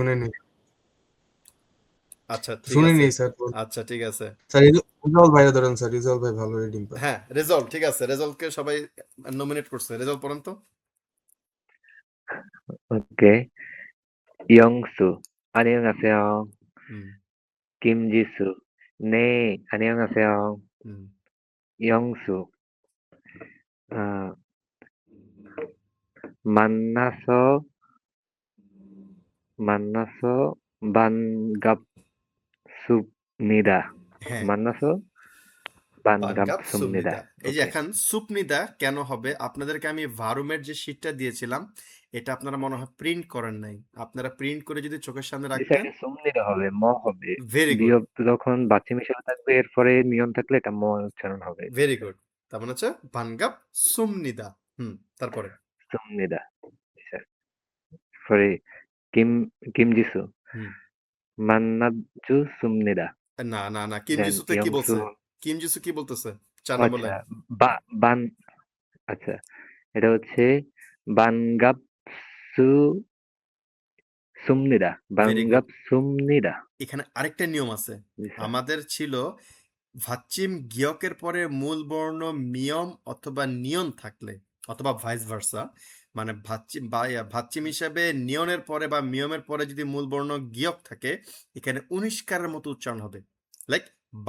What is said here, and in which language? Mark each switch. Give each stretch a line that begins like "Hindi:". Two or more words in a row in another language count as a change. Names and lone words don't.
Bangla: শুনে নিই, আচ্ছা ঠিক শুনে আছে, নিই স্যার। আচ্ছা ঠিক আছে। স্যার রিজল ভাইরা ধরেন স্যার, রিজল ভাই ভালো রিডিং পায়। হ্যাঁ, রেজাল্ট ঠিক আছে, রেজাল্টকে সবাই নমিনেট করছে। রেজাল্ট পড়েন তো। ওকে, ইয়ংসু,
Korean: 안녕하세요.
Bangla: হুম
Korean: 김지수, 네, 안녕하세요.
Bangla: হুম
Korean: 영수, 아, 만나서 반갑습니다.
Bangla: হ্যাঁ,
Korean: 만나서
Bangla: পানগাপ
Korean: 반갑습니다.
Bangla: সুমনিদা। এই যে ওকে, এখন সুপনিদা কেন হবে? আপনাদেরকে আমি ভারুমের যে শীটটা দিয়েছিলাম, এটা আপনারা মনে হয় প্রিন্ট করেন নাই। আপনারা প্রিন্ট করে যদি চোখের সামনে রাখতেন। এটা সুমনিদা হবে, ম হবে।
English: ভেরি গুড,
Bangla: বিয়োগ যখন বাচ্চা মিশানো থাকবে এরপরে নিয়ন থাকলে এটা ম উচ্চারণ হবে।
English: very good.
Bangla: তার মানে হচ্ছে
Korean: 반갑 습니다.
Bangla: তারপরে সুমনিদা, স্যার। পরে 김지수, হুম
Korean: 만나주 습니다.
Bangla: না না না, দেন কিমজিসুতে কি
Korean: 영수,
Bangla: বলছে? কিমজিসু কি বলতেছে 4 নম্বর আচ্ছা, লাইন? বান, আচ্ছা, এটা হচ্ছে
Korean: 반갑수 습니다.
English: ভেরি গুড।
Korean: 반갑습니다.
Bangla: এখানে আরেকটা নিয়ম আছে। জি স্যার। আমাদের ছিল ভাচ্চিম গিয়কের পরে মূল বর্ণ মিয়ম অথবা নিয়ন থাকলে, অথবা ভাইস ভার্সা, মানে ভাচ্চিম বা ভাচ্চিম হিসাবে নিয়নের পরে বা মিয়মের পরে যদি মূল বর্ণ গিয়ক থাকে, এখানে 19 কারের মতো উচ্চারণ হবে।